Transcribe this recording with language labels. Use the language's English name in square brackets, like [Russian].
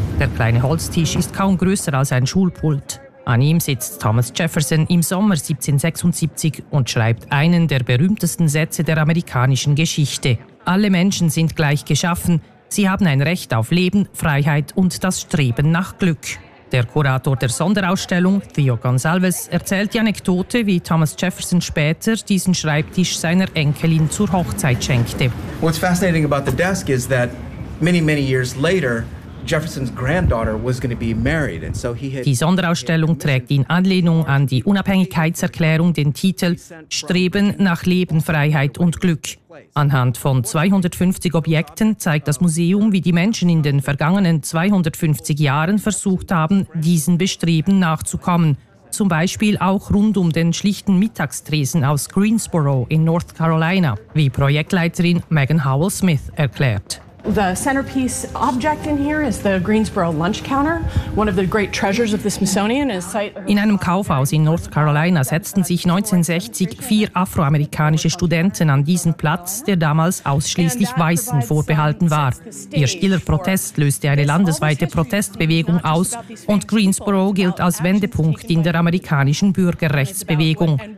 [German] Der kleine Holztisch ist kaum grösser als ein Schulpult. An ihm sitzt Thomas Jefferson im Sommer 1776 und schreibt einen der berühmtesten Sätze der amerikanischen Geschichte. Alle Menschen sind gleich geschaffen. Sie haben ein Recht auf Leben, Freiheit und das Streben nach Glück. Der Kurator der Sonderausstellung, Theo Gonsalves, erzählt die Anekdote, wie Thomas Jefferson später diesen Schreibtisch seiner Enkelin zur Hochzeit schenkte. [English] What's fascinating about the desk is that many, many years later, Jefferson's granddaughter was going to be married, and so he had. [German] Die Sonderausstellung trägt in Anlehnung an die Unabhängigkeitserklärung den Titel «Streben nach Leben, Freiheit und Glück». Anhand von 250 Objekten zeigt das Museum, wie die Menschen in den vergangenen 250 Jahren versucht haben, diesen Bestreben nachzukommen. Zum Beispiel auch rund um den schlichten Mittagstresen aus Greensboro in North Carolina, wie Projektleiterin Megan Howell-Smith erklärt. [English] The centerpiece object in here is the Greensboro lunch counter, one of the great treasures of the Smithsonian. [German] In einem Kaufhaus in North Carolina setzten sich 1960 vier afroamerikanische Studenten an diesen Platz, der damals ausschließlich Weißen vorbehalten war. Ihr stiller Protest löste eine landesweite Protestbewegung aus und Greensboro gilt als Wendepunkt in der amerikanischen Bürgerrechtsbewegung.